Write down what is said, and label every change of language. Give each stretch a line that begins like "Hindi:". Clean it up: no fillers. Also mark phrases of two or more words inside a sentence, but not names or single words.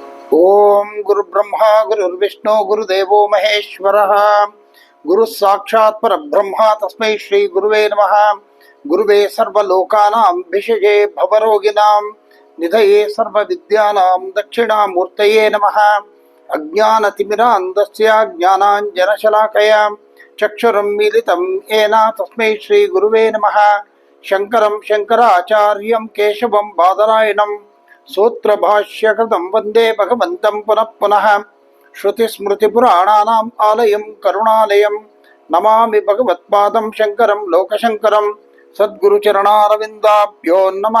Sanskrit: ಓಂ ಗುರು ಬ್ರಹ್ಮ ಗುರುರ್ವಿಷ್ಣು ಗುರುದೇವೋ ಮಹೇಶ್ವರ ಗುರು ಸಾಕ್ಷಾತ್ ಪರಬ್ರಹ್ಮ ತಸ್ಮೈ ಶ್ರೀ ಗುರುವೇ ನಮಃ. ಗುರುವೇ ಸರ್ವಲೋಕಾನಾಂ ಭಿಷಜೇ ಭವರೋಗಿಣಾಂ ನಿಧಯೇ ಸರ್ವವಿದ್ಯಾನಾಂ ದಕ್ಷಿಣಾಮೂರ್ತಯೇ ನಮಃ. ಅಜ್ಞಾನತಿಮಿರಾಂಧಸ್ಯ ಜ್ಞಾನಾಂಜನಶಲಾಕಯ ಚಕ್ಷುರಂ ಮೀಲಿತಂ ಯೇನ ತಸ್ಮೈ ಶ್ರೀ ಗುರುವೇ ನಮಃ. ಶಂಕರಂ ಶಂಕರಾಚಾರ್ಯಂ ಕೇಶವಂ ಬಾದರಾಯಣಂ ಸೂತ್ರ ಭಾಷ್ಯಕೃತಂ ವಂದೇ ಭಗವಂತಂ ಪುನಃ ಪುನಃ. ಶ್ರುತಿ ಸ್ಮೃತಿ ಪುರಾಣಾನಾಂ ಆಲಯಂ ಕರುಣಾಲಯಂ ನಮಾಮಿ ಭಗವತ್ಪಾದಂ ಶಂಕರಂ ಲೋಕಶಂಕರಂ. ಸದ್ಗುರು ಚರಣಾರವಿಂದಾಭ್ಯೋ ನಮಃ.